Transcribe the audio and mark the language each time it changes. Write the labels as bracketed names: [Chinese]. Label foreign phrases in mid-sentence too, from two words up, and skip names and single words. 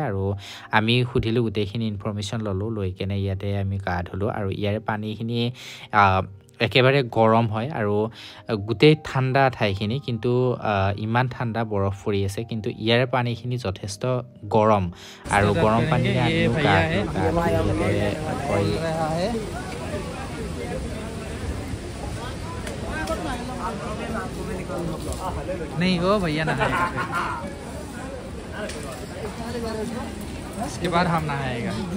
[Assamese] আৰু আমি সুধিলোঁ, গোটেইখিনি ইনফৰ্মেশ্যন ল'লোঁ, লৈ কেনে ইয়াতে আমি গা ধুলোঁ। আৰু ইয়াৰে পানীখিনি একেবাৰে গৰম হয়, আৰু গোটেই ঠাণ্ডা ঠাইখিনি, কিন্তু ইমান ঠাণ্ডা বৰফ পৰি আছে, কিন্তু ইয়াৰে পানীখিনি যথেষ্ট গৰম। আৰু গৰম পানীৰে আমিও গা [Hindi] नहीं वो भैया नहाएगा, इसके बाद हम नहाएगा।